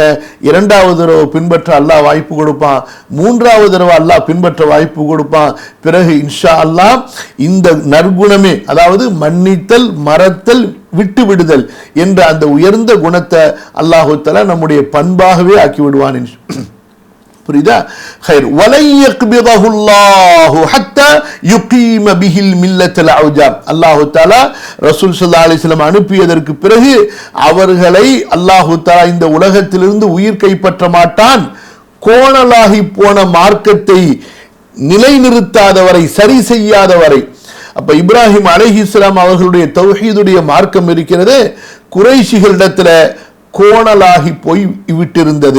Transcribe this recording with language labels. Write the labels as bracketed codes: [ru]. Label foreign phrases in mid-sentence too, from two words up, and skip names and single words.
[ta] இரண்டாவது தடவை பின்பற்ற அல்லாஹ் வாய்ப்பு கொடுப்பான், மூன்றாவது தடவை அல்லாஹ் பின்பற்ற வாய்ப்பு கொடுப்பான். பிறகு [ar] إن شاء الله [ta] இந்த நற்குணமே, அதாவது மன்னித்தல், மறத்தல், விட்டு விடுதல் என்ற அந்த உயர்ந்த குணத்தை [ar] الله تعالى [ta] நம்முடைய பண்பாகவே ஆக்கி விடுவான். புரியுதா? [ar] خير ولا يقبضه الله حتى يقيم به الملة العوجاب. الله تعالى [ta] ரசூல் [ar] صلى الله عليه وسلم [ta] அனுப்பியதற்கு பிறகு அவர்களை [ar] الله تعالى [ta] இந்த உலகத்திலிருந்து உயிர் கைப்பற்ற மாட்டான், கோணலாகி போன மார்க்கத்தை நிலைநிறுத்தாதவரை, சரி செய்யாதவரை. அப்ப இப்ராஹிம் அலைஹிஸ்ஸலாம் அவர்களுடைய தௌஹீதுடைய மார்க்கம் இருக்கிறது, குறைஷிகளிடத்துல கோணலாகி போய் விட்டிருந்தது.